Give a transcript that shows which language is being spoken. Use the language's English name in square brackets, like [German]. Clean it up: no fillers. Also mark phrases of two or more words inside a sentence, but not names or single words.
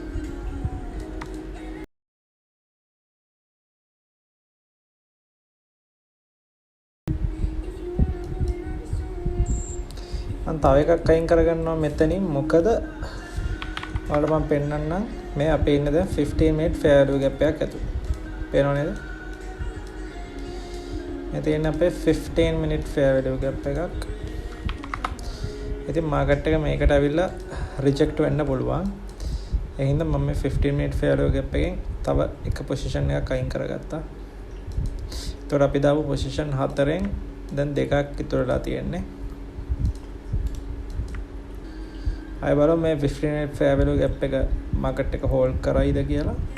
[Sinhala] මම තව එකක් අයින් කරගන්නවා මෙතනින්. මොකද ඔයාලට මම පෙන්නන්නම් මේ අපේ ඉන්නේ දැන් [English] 15 minute fair value gap [Sinhala] එකක් ඇතුළේ. පේනව නේද? මේ තියෙන අපේ [English] 15 minute fair value gap [Sinhala] එකක්. ඉතින් මාකට් එක මේකට ඇවිල්ලා රිජෙක්ට් වෙන්න පුළුවන්. ඒ හින්දා මම මේ [English] 15 minute fair value gap [Sinhala] එකෙන් තව එක පොසිෂන් එකක් අයින් කරගත්තා. එතකොට අපි දාපු පොසිෂන් 4න් දැන් දෙකක් ඉතුරුලා තියෙන්නේ. අය බලමු මේ [English] 15 minute fair value gap [Sinhala] එක මාකට් එක හෝල්ඩ් කරයිද කියලා.